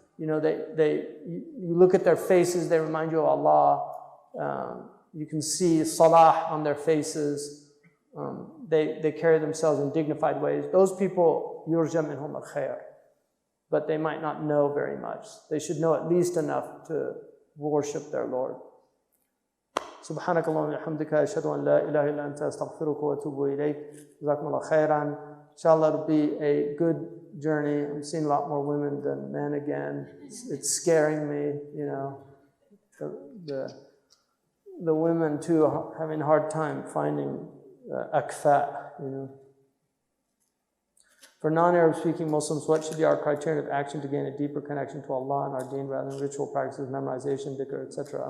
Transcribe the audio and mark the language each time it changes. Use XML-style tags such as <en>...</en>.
<en>You look at their faces, they remind you of Allah. You can see salah on their faces. They carry themselves in dignified ways. Those people, yurja minhum al-khair. But they might not know very much. They should know at least enough to worship their Lord.</en> <ar>سبحانك اللهم وبحمدك أشهد أن لا إله إلا أنت أستغفرك وأتوب إليك. جزاكم الله خيرا.</ar> <en>Inshallah, it'll be a good journey. I'm seeing a lot more women than men again. It's scaring me, The women too are having a hard time finding akfa, For non-Arab speaking Muslims, what should be our criterion of action to gain a deeper connection to Allah and our deen rather than ritual practices, memorization, dhikr, etc.?</en>